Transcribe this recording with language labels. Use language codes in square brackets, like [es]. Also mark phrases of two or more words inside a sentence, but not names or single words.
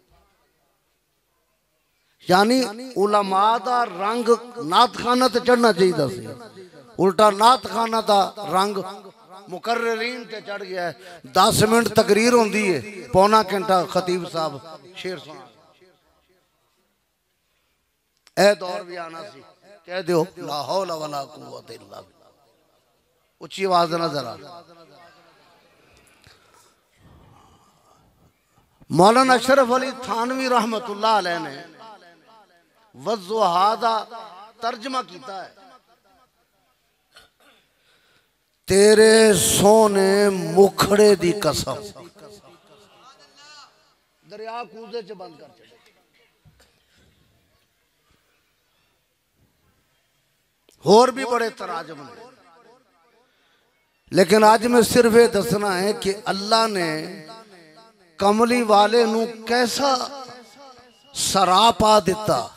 [pa] ਯਾਨੀ ਉਲਮਾ ਦਾ ਰੰਗ ਨਾਤ ਖ਼ਾਨਾਂ ਤੇ ਚੜ੍ਹਨਾ ਚਾਹੀਦਾ ਸੀ, ਉਲਟਾ ਨਾਤ ਖ਼ਾਨਾਂ ਦਾ ਰੰਗ ਮੁਕੱਰਰੀਨ ਤੇ ਚੜ੍ਹ ਗਿਆ ਹੈ। 10 ਮਿੰਟ ਤਕਰੀਰ ਹੁੰਦੀ ਹੈ, ਪੌਣਾ ਘੰਟਾ ਖ਼ਤੀਬ ਸਾਹਬ ਸ਼ੇਰ ਸੁਣਾ। ਏ ਦੌਰ ਭੀ ਆਣਾ ਸੀ। [ur] کہہ دو [ar] لا حول ولا قوة إلا بالله, [pa] ਉੱਚੀ ਆਵਾਜ਼ ਨਾ ਜ਼ਰਾ। ਮੌਲਾਨਾ ਅਸ਼ਰਫ਼ ਅਲੀ ਥਾਨਵੀ [ar] رحمة الله عليه [pa] ਨੇ ਵੱਜ਼ੁਹਾ ਦਾ ਤਰਜਮਾ ਕੀਆ ਹੈ। ਤੇਰੇ ਸੋਹਣੇ ਮੁਖੜੇ ਦੀ ਕਸਮ, ਦਰਿਆ ਕੂਜ਼ੇ ਚ ਬੰਦ ਕਰ ਚਲੇ। ਹੋਰ ਭੀ ਬੜੇ ਤਰਾਜਮ ਨੇ, ਲੇਕਿਨ ਅੱਜ ਮੈਂ ਸਿਰਫ਼ ਯੇ ਦੱਸਣਾ ਹੈ ਕਿ ਅੱਲਾਹ ਨੇ ਕਮਲੀ ਵਾਲੇ ਨੂੰ ਕੈਸਾ ਸਰਾਪਾ ਦਿੱਤਾ।